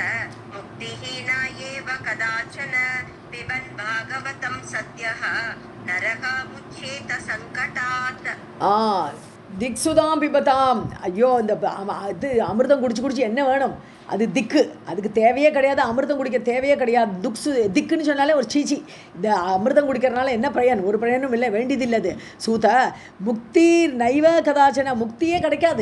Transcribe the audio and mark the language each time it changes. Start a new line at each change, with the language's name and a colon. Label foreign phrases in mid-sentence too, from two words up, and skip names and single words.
Sanskrit: मुक्तिहीना एव कदाचन पिबन् भागवतं सद्यः नरः मुच्येत सङ्कटात्. धिक् सुधां पिबताम्,
Tamil: ஐயோ இந்த அது அமிர்தம் குடிச்சு என்ன வேணும், அது திக்கு, அதுக்கு தேவையே கிடையாது, அமிர்தம் குடிக்க தேவையே கிடையாது. திக்குன்னு சொன்னாலே ஒரு சீச்சி, இந்த அமிர்தம் குடிக்கிறதுனால என்ன பயன், ஒரு பயனும் இல்லை, வேண்டியதில்லை. அது
Sanskrit: सूत मुक्तिः नैव कदाचन,
Tamil: முக்தியே கிடைக்காது.